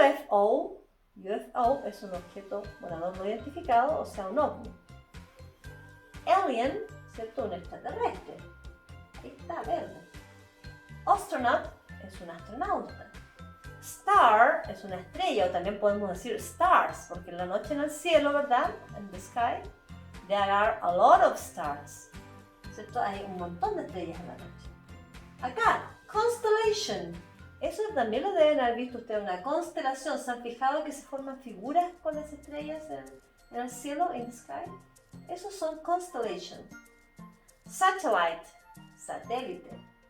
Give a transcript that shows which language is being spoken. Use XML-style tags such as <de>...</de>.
<es>UFO es un objeto volador no identificado, o sea, un ovni. Alien, ¿cierto? Un extraterrestre. Ahí está, verde. Astronaut es un astronauta. Star es una estrella, o también podemos decir stars, porque en la noche en el cielo, ¿verdad? En</es> <en>the sky, there are a lot of stars.</en> <es>¿Cierto? Hay un montón de estrellas en la noche. Acá, constellation. Eso también lo deben haber visto ustedes, una constelación. ¿Se han fijado que se forman figuras con las estrellas en el cielo,</es> <en>in the sky?</en> <es>Esos son constellation. Satellite, satélite.</es>